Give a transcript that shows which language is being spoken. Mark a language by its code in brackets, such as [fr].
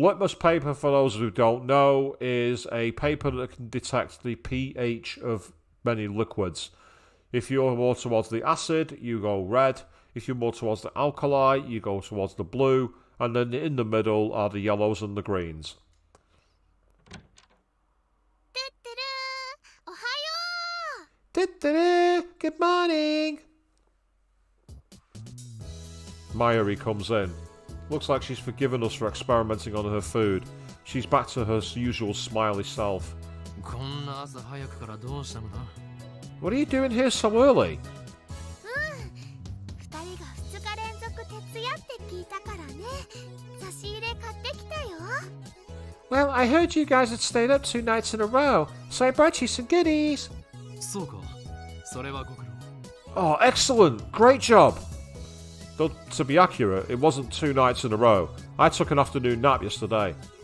[en] Litmus paper, for those who don't know, is a paper that can detect the pH of many liquids. If you're more towards the acid, you go red. If you're more towards the alkali, you go towards the blue. And then in the middle are the yellows and the greens. [ja] トゥットゥルーおはよう [en] Good morning. Mayuri comes in. Looks like she's forgiven us for experimenting on her food. She's back to her usual smiley self. [ja] こんな朝早くからどうしたのだ [en] What are you doing here so early? [ja] 2人が2日連続徹夜って聞いたからね差し入れ買ってきたよ [en] Well, I heard you guys had stayed up 2 nights in a row, so I brought you some goodies. [ja] そうかそれはご苦労 [en] Oh, excellent! Great job! Though, to be accurate, it wasn't 2 nights in a row. I took an afternoon nap yesterday.